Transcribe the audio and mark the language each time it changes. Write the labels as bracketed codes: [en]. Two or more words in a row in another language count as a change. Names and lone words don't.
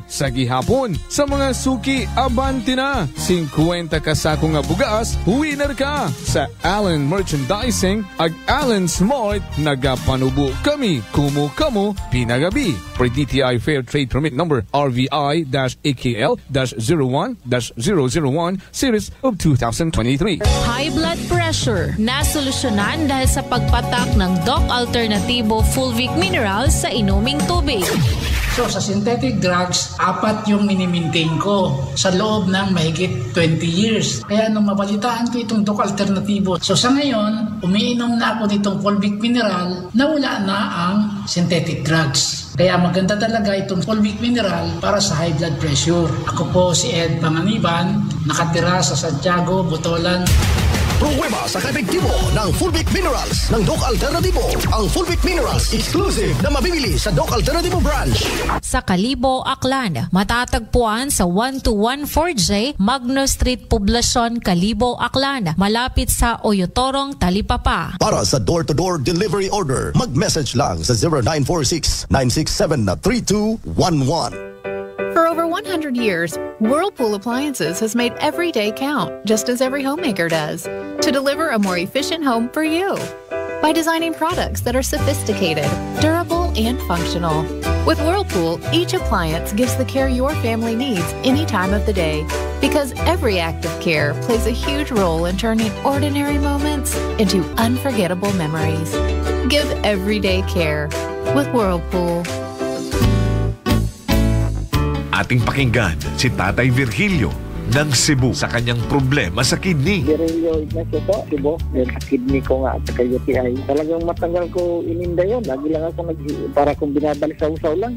[hil] Sa gihapon, sa mga suki abanti na 50 ka sako nga bugas, winner ka. Sa Allen Merchandising at Allen Smart nagapanubo kami kumo kamo pinagabi. [en] Per DTI Fair Trade Permit Number RVI-AKL-01-001 Series of 2023. High blood pressure [tl] na solusyonan dahil sa pagpatak ng Doc Alternativo Fulvic Minerals sa inuming tubig. So sa [en] synthetic drugs, [tl] 4 yung minimaintain ko sa loob ng mahigit 20 years. Kaya nung mabalitaan ko itong Doc Alternativo, so sa ngayon, umiinom na ako nitong Fulvic Mineral na wala na ang [en] synthetic drugs. [tl] Kaya maganda talaga itong Fulvic Mineral para sa [en] high blood pressure. [tl] Ako po si Ed Panganiban, nakatira sa Santiago, Botolan. Pruweba sa kaepektibo ng Fulvic Minerals ng Doc Alternativo. Ang Fulvic Minerals exclusive na mabibili sa Doc Alternativo branch. Sa Kalibo, Aklan, matatagpuan sa 1214J Magno Street, Poblacion, Kalibo, Aklan, malapit sa Oyotorong, Talipapa. Para sa [en] door-to-door delivery order, [tl] mag-message lang sa 0946-967-3211. [en] For over 100 years, Whirlpool Appliances has made every day count, just as every homemaker does, to deliver a more efficient home for you. By designing products that are sophisticated, durable, and functional. With Whirlpool, each appliance gives the care your family needs any time of the day. Because every act of care plays a huge role in turning ordinary moments into unforgettable memories. Give everyday care with Whirlpool. [tl] Ating pakinggan si Tatay Virgilio ng Cebu sa kanyang problema sa kidney. Virgilio Ignacio po, Cebu. Dahil sa kidney ko nga at sa UTI. Talagang matagal ko ininda yun. Lagi lang ako para kung binabalik sa usaw lang.